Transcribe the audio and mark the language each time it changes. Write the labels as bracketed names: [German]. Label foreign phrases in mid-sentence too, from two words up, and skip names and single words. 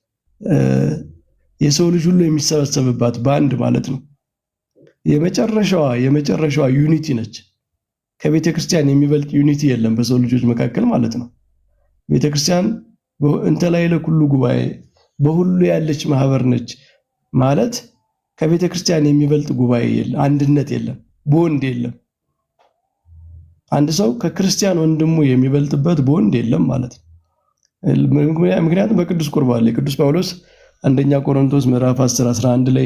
[Amharic] የሰው ልጅ ሁሉ የሚሰበሰብባት በአንድ ማለት ነው። የመጨረሻዋ ዩኒቲ ነች። ከቤተ ክርስቲያን የሚበልጥ ዩኒቲ የለም በሰው ልጆች መካከል ማለት ነው። ቤተ ክርስቲያን [Geez] እንተ ላዕለ ኩሉ ጉባኤ [Amharic] በሁሉ ያለች ማህበር ነች ማለት ከቤተ ክርስቲያን የሚበልጥ ጉባኤ የለም፣ አንድነት የለም፣ ቦንድ የለም። አንድ ሰው ከክርስቲያን ወንድሙ የሚበልጥበት ቦንድ የለም ማለት ነው። ምክንያቱም በቅዱስ ቁርባን ላይ ቅዱስ ጳውሎስ አንደኛ ቆሮንቶስ ምዕራፍ 10:11 ላይ